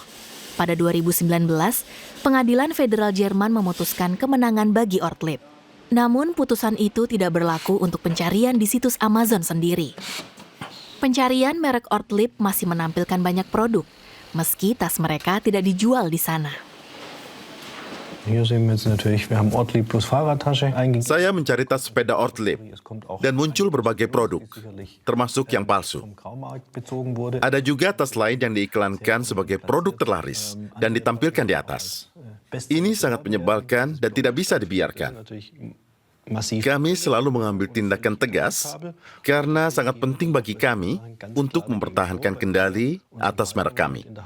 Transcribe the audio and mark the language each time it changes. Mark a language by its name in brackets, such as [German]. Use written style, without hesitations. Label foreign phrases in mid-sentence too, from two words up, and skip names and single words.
[Indonesian] Pada 2019, Pengadilan Federal Jerman memutuskan kemenangan bagi Ortlieb. Namun putusan itu tidak berlaku untuk pencarian di situs Amazon sendiri. Pencarian merek Ortlieb masih menampilkan banyak produk, meski tas mereka tidak dijual di sana. [German] Hier sehen wir jetzt natürlich, wir haben Ortlieb plus Fahrradtasche eingegeben. [Indonesian] Saya mencari tas sepeda Ortlieb dan muncul berbagai produk, termasuk yang palsu. [German] Vom Graumarkt bezogen wurde. [Indonesian] Ada juga tas lain yang diiklankan sebagai produk terlaris dan ditampilkan di atas. Ini sangat menyebalkan dan tidak bisa dibiarkan. [German] Natürlich [Indonesian] Kami selalu mengambil tindakan tegas karena sangat penting bagi kami untuk mempertahankan kendali atas merek kami.